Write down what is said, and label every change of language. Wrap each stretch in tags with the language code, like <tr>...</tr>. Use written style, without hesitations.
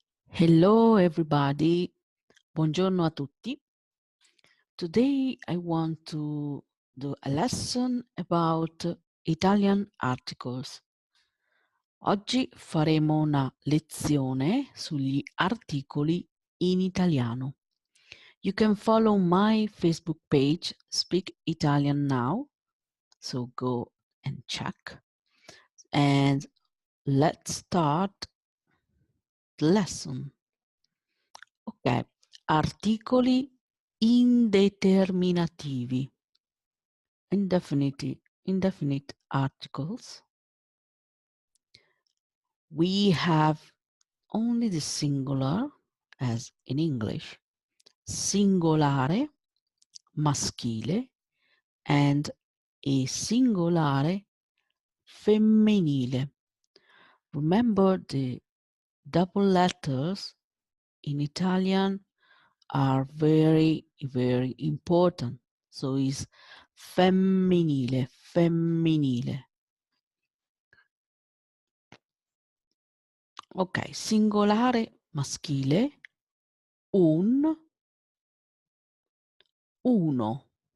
<en>Hello everybody,</en> <it>buongiorno a tutti.</it> <en>Today I want to do a lesson about Italian articles.</en> <it>Oggi faremo una lezione sugli articoli in italiano.</it> <en>You can follow my Facebook page, Speak Italian Now, so go and check. And let's start the lesson.</en> <it>Ok, articoli indeterminativi,</it> <en>indefinite articles. We have only the singular, as in English, singolare, maschile, and a singolare femminile. Remember, the double letters in Italian are very, very important. So it's femminile, femminile.</en> <it>Ok, singolare maschile, un, uno.</it>